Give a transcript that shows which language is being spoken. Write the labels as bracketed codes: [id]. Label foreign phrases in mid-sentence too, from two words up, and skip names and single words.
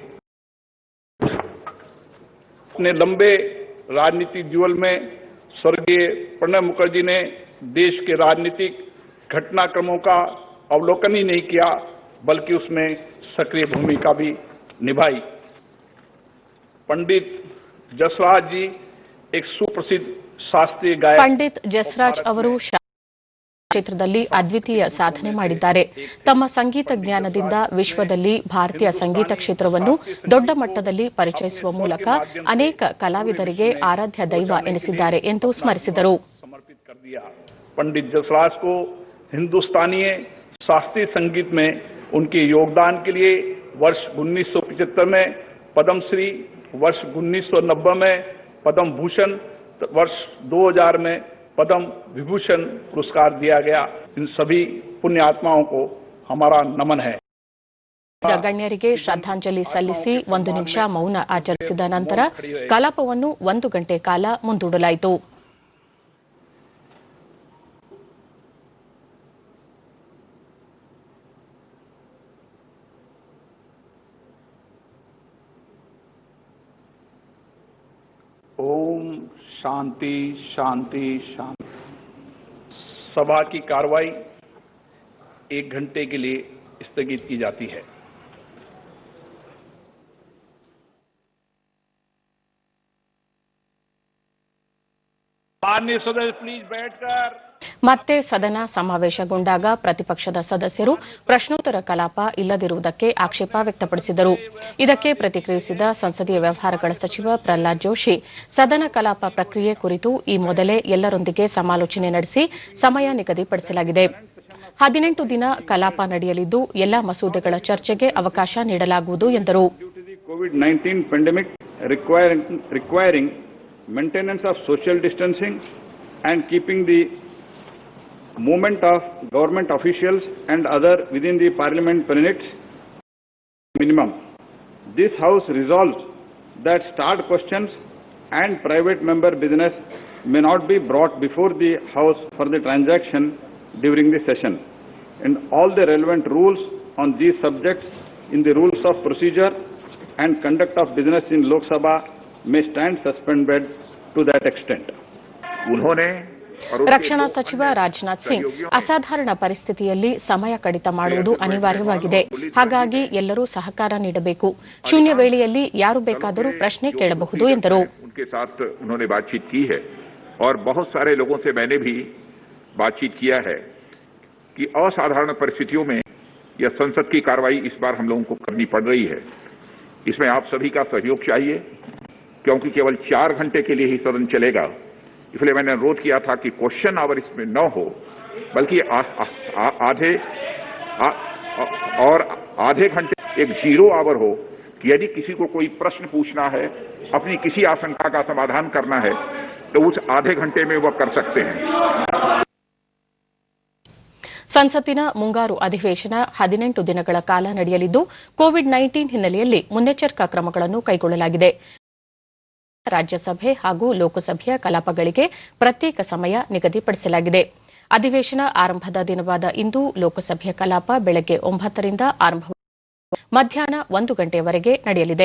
[hi] अपने लंबे राजनीतिक जीवन में स्वर्गीय प्रणब मुखर्जी ने देश के राजनीतिक घटनाक्रमों का अवलोकन ही नहीं किया, बल्कि उसमें सक्रिय भूमिका भी निभाई. पंडित जसराज जी एक सुप्रसिद्ध शास्त्रीय गायक. [kn] ಪಂಡಿತ್ ಜಸ್ರಾಜ್ ಅವರು ಕ್ಷೇತ್ರದಲ್ಲಿ ಅದ್ವಿತೀಯ ಸಾಧನೆ ಮಾಡಿದ್ದಾರೆ. ತಮ್ಮ ಸಂಗೀತ ಜ್ಞಾನದಿಂದ ವಿಶ್ವದಲ್ಲಿ ಭಾರತೀಯ ಸಂಗೀತ ಕ್ಷೇತ್ರವನ್ನು ದೊಡ್ಡ ಮಟ್ಟದಲ್ಲಿ ಪರಿಚಯಿಸುವ ಮೂಲಕ ಅನೇಕ ಕಲಾವಿದರಿಗೆ ಆರಾಧ್ಯ ದೈವ ಎನಿಸಿದ್ದಾರೆ ಎಂದು ಸ್ಮರಿಸಿದರು. [hi] पंडित जसराज को हिंदुस्तानी शास्त्रीय संगीत में उनके योगदान के लिए वर्ष 1975 में पद्मश्री, वर्ष 1990 में पद्म भूषण, वर्ष 2000 में पद्म विभूषण पुरस्कार दिया गया. इन सभी पुण्य आत्माओं को हमारा नमन है. [kn] ಗಣ್ಯರಿಗೆ ಶ್ರದ್ಧಾಂಜಲಿ ಸಲ್ಲಿಸಿ 1 ನಿಮಿಷ ಮೌನ ಆಚರಿಸಿದ ನಂತರ ಕಲಾಪವನ್ನು 1 ಗಂಟೆ ಕಾಲ ಮುಂದೂಡಲಾಯಿತು. [hi] ओम शांति शांति शांति. सभा की कार्रवाई 1 घंटे के लिए स्थगित की जाती है. माननीय सदस्य प्लीज बैठकर. [kn] ಮತ್ತೆ ಸದನ ಸಮಾವೇಶಗೊಂಡಾಗ ಪ್ರತಿಪಕ್ಷದ ಸದಸ್ಯರು ಪ್ರಶ್ನೋತ್ತರ ಕಲಾಪ ಇಲ್ಲದಿರುವುದಕ್ಕೆ ಆಕ್ಷೇಪ ವ್ಯಕ್ತಪಡಿಸಿದರು. ಇದಕ್ಕೆ ಪ್ರತಿಕ್ರಿಯಿಸಿದ ಸಂಸದೀಯ ವ್ಯವಹಾರಗಳ ಸಚಿವ ಪ್ರಹ್ಲಾದ್ ಜೋಶಿ, ಸದನ ಕಲಾಪ ಪ್ರಕ್ರಿಯೆ ಕುರಿತು ಈ ಮೊದಲೇ ಎಲ್ಲರೊಂದಿಗೆ ಸಮಾಲೋಚನೆ ನಡೆಸಿ ಸಮಯ ನಿಗದಿಪಡಿಸಲಾಗಿದೆ. 18 ದಿನ ಕಲಾಪ ನಡೆಯಲಿದ್ದು ಎಲ್ಲಾ ಮಸೂದೆಗಳ ಚರ್ಚೆಗೆ ಅವಕಾಶ ನೀಡಲಾಗುವುದು ಎಂದರು. [en] COVID-19 pandemic requiring maintenance of social distancing and keeping the movement of government officials and other within the parliament permits minimum. This house resolves that start questions and private member business may not be brought before the house for the transaction during the session, and all the relevant rules on these subjects in the rules of procedure and conduct of business in Lok Sabha may stand suspended to that extent. [hi] उन्होंने [kn] ರಕ್ಷಣಾ ಸಚಿವ ರಾಜನಾಥ್ ಸಿಂಗ್, ಅಸಾಧಾರಣ ಪರಿಸ್ಥಿತಿಯಲ್ಲಿ ಸಮಯ ಕಡಿತ ಮಾಡುವುದು ಅನಿವಾರ್ಯವಾಗಿದೆ. ಹಾಗಾಗಿ ಎಲ್ಲರೂ ಸಹಕಾರ ನೀಡಬೇಕು. ಶೂನ್ಯ ವೇಳೆಯಲ್ಲಿ ಯಾರು ಬೇಕಾದರೂ ಪ್ರಶ್ನೆ ಕೇಳಬಹುದು ಎಂದರು. [hi] उनके साथ उन्होंने बातचीत की है और बहुत सारे लोगों से मैंने भी बातचीत किया है कि असाधारण परिस्थितियों में यह संसद की कार्रवाई इस बार हम लोगों को करनी पड़ रही है। इसमें आप सभी का सहयोग चाहिए, क्योंकि केवल 4 घंटे के लिए ही सदन चलेगा। इसलिए मैंने अनुरोध किया था कि [en] question hour [hi] इसमें न हो, बल्कि आधे घंटे एक 0 आवर हो कि यदि किसी को कोई प्रश्न पूछना है, अपनी किसी आशंका का समाधान करना है, तो उस आधे घंटे में वह कर सकते हैं। [kn] ಸಂಸತ್ತಿನ ಮುಂಗಾರು ಅಧಿವೇಶನ 18 ದಿನಗಳ ಕಾಲ ನಡೆಯಲಿದ್ದು ಕೋವಿಡ್-19 ಹಿನ್ನೆಲೆಯಲ್ಲಿ ಮುನ್ನೆಚ್ಚರಿಕಾ ಕ್ರಮಗಳನ್ನು ಕೈಗೊಳ್ಳಲಾಗಿದೆ. ರಾಜ್ಯಸಭೆ ಹಾಗೂ ಲೋಕಸಭೆಯ ಕಲಾಪಗಳಿಗೆ ಪ್ರತ್ಯೇಕ ಸಮಯ ನಿಗದಿಪಡಿಸಲಾಗಿದೆ. ಅಧಿವೇಶನ ಆರಂಭದ ದಿನವಾದ ಇಂದು ಲೋಕಸಭೆಯ ಕಲಾಪ ಬೆಳಗ್ಗೆ 9 ರಿಂದ ಆರಂಭವಾಗಿ ಮಧ್ಯಾಹ್ನ 1 ಗಂಟೆಯವರೆಗೆ ನಡೆಯಲಿದೆ.